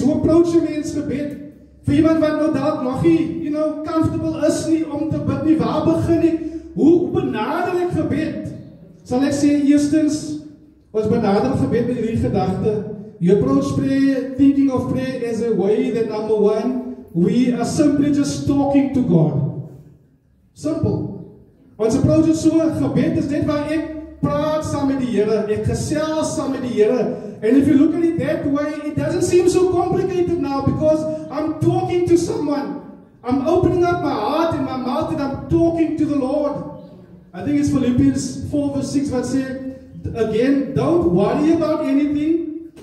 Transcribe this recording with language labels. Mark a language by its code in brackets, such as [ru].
[af] Hoe approach 'n mens gebed? Vir iemand wat nou dalk nog nie, comfortable is nie om te bid nie, waar begin ek? Hoe benader ek gebed? Sal ek sê eerstens, ons benader gebed met hierdie gedagte. [en] You approach prayer, thinking of prayer as a way that number one, we are simply just talking to God. Simple. [af] Ons approach het so, gebed is net waar ek praat saam met die Here, ek gesels saam met die Here. [en] And if you look at it that way, it doesn't seem so complicated now because I'm talking to someone. I'm opening up my heart and my mouth and I'm talking to the Lord. I think it's Philippians 4 verse 6 what said, again, don't worry about anything.